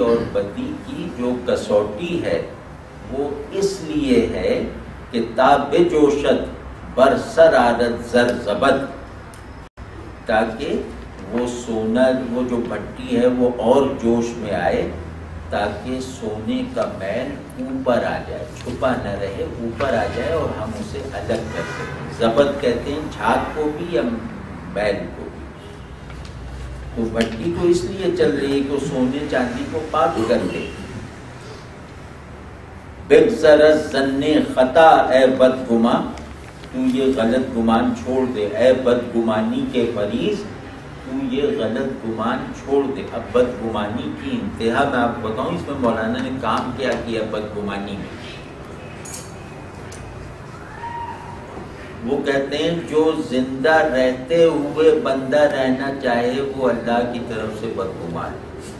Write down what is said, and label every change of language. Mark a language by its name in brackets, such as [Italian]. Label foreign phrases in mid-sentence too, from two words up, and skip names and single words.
[Urdu] اور بدی کی جو کسوٹی ہے، وہ اس لیے ہے کہ [Persian] تاب جوشت برسر عادت زر زبد، [Urdu] تاکہ وہ سونا، وہ جو بھٹی ہے وہ اور جوش میں آئے، تاکہ سونے کا میل اوپر آ جائے، چھپا نہ رہے، اوپر آ جائے اور ہم اسے الگ کر سکیں۔ زبد کہتے ہیں جھاگ کو بھی یا میل کو بھی۔ تو بھٹی تو اس لیے چل رہی ہے کہ وہ سونے چاندی کو پاک کر دے۔ [Persian] بگذر از ظن خطا اے بدگماں، [Urdu] تو یہ غلط گمان چھوڑ دے، اے بدگمانی کے مریض تو یہ غلط گمان چھوڑ دے۔ اب بدگمانی کی انتہا میں آپ کو بتاؤں، اس میں مولانا نے کام کیا کیا بدگمانی میں۔ وہ کہتے ہیں جو زندہ رہتے ہوئے بندہ رہنا چاہے وہ اللہ کی طرف سے بدگمان ہے۔